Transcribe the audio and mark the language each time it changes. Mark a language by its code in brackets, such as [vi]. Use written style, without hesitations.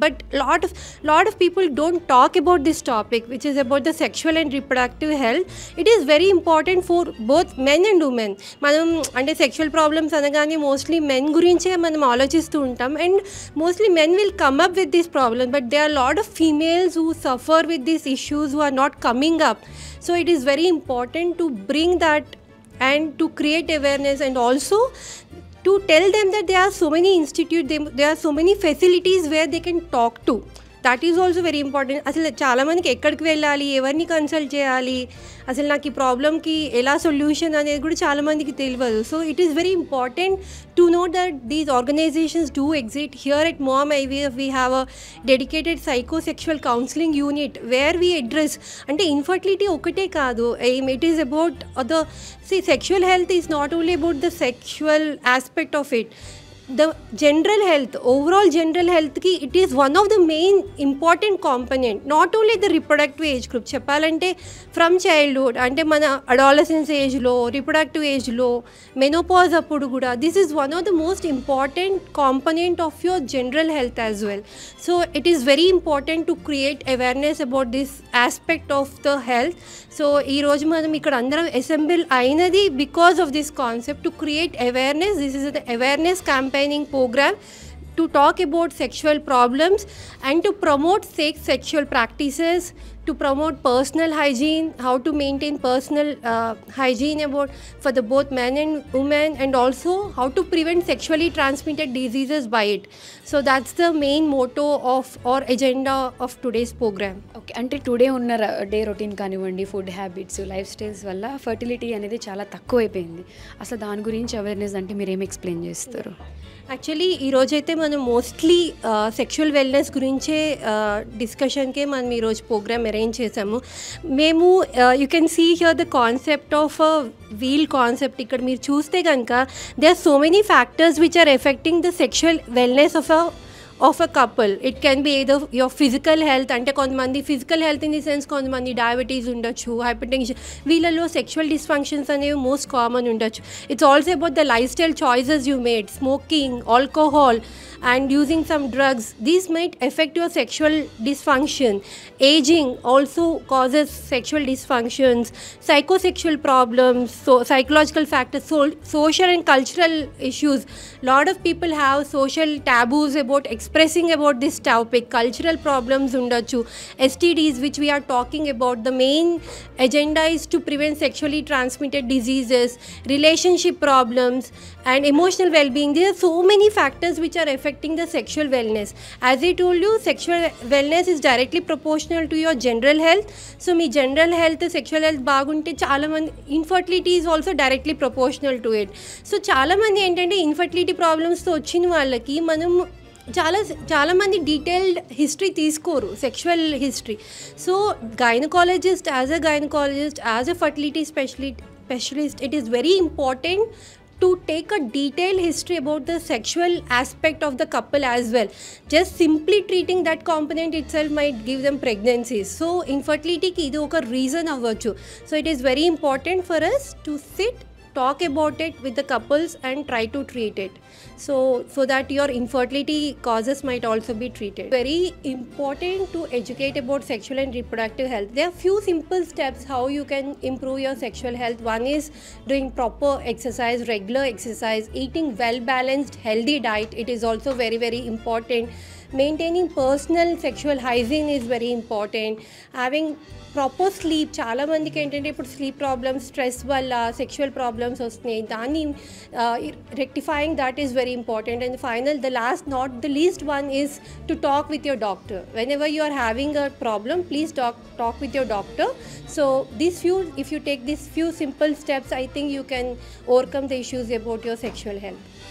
[en] But lot of people don't talk about this topic which is about the sexual and reproductive health. It is very important for both men and women. [te] మనం అంటే sexual problems అనగానే mostly men గురించే మనం ఆలోచిస్తూ ఉంటాం, [en] And mostly men will come up with this problem, but they are of females who suffer with these issues who are not coming up. So it is very important to bring that and to create awareness, and also to tell them that there are so many institutes, there are so many facilities where they can talk to. That is also very important. [te] అసలు చాలామందికి ఎక్కడికి వెళ్ళాలి, ఎవరిని consult చేయాలి, అసలు నాకు ఈ ప్రాబ్లమ్కి ఎలా సొల్యూషన్ అనేది కూడా చాలామందికి తెలియదు. [en] So it is very important to know that these organizations do exist. Here at Mom IVF we have a dedicated psychosexual counselling unit where we address, [te] అంటే ఇన్ఫర్టిలిటీ ఒకటే కాదు, [en] It is about the sexual health is not only about the sexual aspect of it. The general health, overall general health ki it is one of the main important component, not only the reproductive age group. [te] Cheppalante [en] from childhood [te] ante mana [en] adolescence age lo, reproductive age lo, menopause [te] appudu kuda, [en] this is one of the most important component of your general health as well. So it is very important to create awareness about this aspect of the health. So [te] ee roju manam ikkada andaram [en] assemble ainadi because of this concept to create awareness. This is the awareness campaigning program to talk about sexual problems and to promote safe sexual practices, to promote personal hygiene, how to maintain personal hygiene about for the both men and women, and also how to prevent sexually transmitted diseases by it. So that's the main motto of or agenda of today's program. [te] Okay, అంటే today ఉన్న day routine కానివ్వండి, food habits, life styles వల్ల fertility అనేది చాలా తక్కువైపోయింది. అసలు దాని గురించి awareness అంటే మీరు ఏమి ఎక్స్ప్లెయిన్ చేస్తారు? యాక్చువల్లీ ఈరోజైతే మనం మోస్ట్లీ సెక్షువల్ వెల్నెస్ గురించే డిస్కషన్కే మనం ఈరోజు ప్రోగ్రామ్ అరేంజ్ చేసాము. [en] మేము you can see here the concept of wheel concept. [te] ఇక్కడ మీరు చూస్తే కనుక [en] They are so many factors which are affecting the sexual wellness of a couple. It can be either your physical health, [te] అంటే కొంతమంది physical health in the sense కొంతమంది diabetes ఉండొచ్చు, hypertension, వీళ్ళలో sexual dysfunctions అనేవి మోస్ట్ కామన్ ఉండొచ్చు. [en] It's also about the lifestyle choices you made, smoking, alcohol and using some drugs. These might affect your sexual dysfunction. Aging also causes sexual dysfunctions, psychosexual problems, so psychological factors, social and cultural issues. Lot of people have social taboos about expressing about this topic. Cultural problems undachu, STDs which we are talking about. The main agenda is to prevent sexually transmitted diseases, relationship problems and emotional well-being. There are so many factors which are affecting the sexual wellness. As I told you, sexual wellness is directly proportional to your general health. So మీ general health, sexual health బాగుంటే చాలామంది, infertility is also directly proportional to it. [te] So చాలామంది ఏంటంటే infertility ప్రాబ్లమ్స్తో వచ్చిన వాళ్ళకి మనం చాలామంది detailed history తీసుకోరు, sexual history. [en] So gynaecologist, as a fertility specialist, it is very important to take a detailed history about the sexual aspect of the couple as well. Just simply treating that component itself might give them pregnancies. So infertility ki [te] idu oka reason avvachu. [en] So it is very important for us to sit, talk about it with the couples and try to treat it, so that your infertility causes might also be treated. Very important to educate about sexual and reproductive health. There are few simple steps how you can improve your sexual health. One is doing proper exercise, regular exercise, eating well balanced healthy diet. It is also very very important. Maintaining personal sexual hygiene is very important. [te] Having proper sleep, చాలామందికి ఏంటంటే ఇప్పుడు sleep problems, stress వల్ల sexual problems వస్తున్నాయి. [en] దాన్ని rectifying that is very important. And final, the last not the least one is to talk with your doctor. Whenever you are having a problem, please talk with your doctor. So if you take these few simple steps, I think you can overcome the issues about your sexual health.